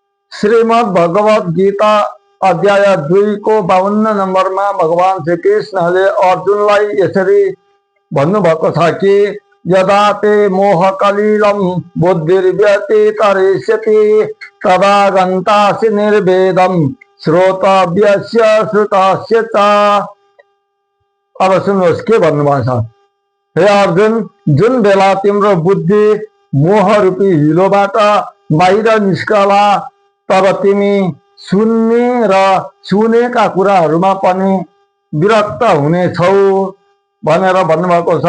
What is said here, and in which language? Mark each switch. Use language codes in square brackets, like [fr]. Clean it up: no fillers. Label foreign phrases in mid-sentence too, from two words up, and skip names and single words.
[ne] श्रीमद् भगवत गीता अध्याय 2 को 52 नम्बरमा भगवान श्री कृष्णले अर्जुनलाई यसरी भन्नुभएको छ कि [sa] यदा ते मोहकलिलं बुद्धिर्व्यतितरिष्यति तदा गन्तासि निर्वेदं श्रोतव्यस्य श्रुतस्य च। [ne] अब सुन्नुहोस् के भन्नुभएको छ। हे अर्जुन, जुन बेला तिम्रो बुद्धि मोह रूपी हिलोबाट बाहिर निस्कला तब तिमी सुन्ने र सुनेका कुराहरूमा पनि विरक्त हुनेछौ भनेर भन्नुभएको छ।